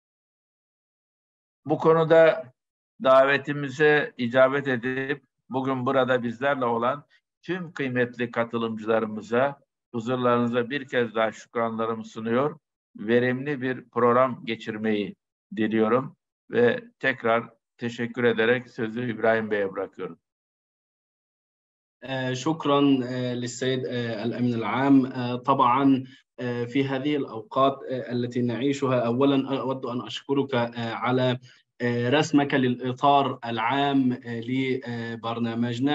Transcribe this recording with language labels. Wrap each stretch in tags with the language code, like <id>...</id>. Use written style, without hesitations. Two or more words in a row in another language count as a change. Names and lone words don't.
<tr>Bu konuda davetimize icabet edip bugün burada bizlerle olan tüm kıymetli katılımcılarımıza huzurlarınıza bir kez daha şükranlarımı sunuyor. Verimli bir program geçirmeyi diliyorum ve tekrar teşekkür ederek sözü İbrahim Bey'e bırakıyorum.</tr> <ar>شكرا للسيد الأمين العام. طبعا في هذه الأوقات التي نعيشها أولا أود أن أشكرك على رسمك للإطار العام لبرنامجنا.</ar>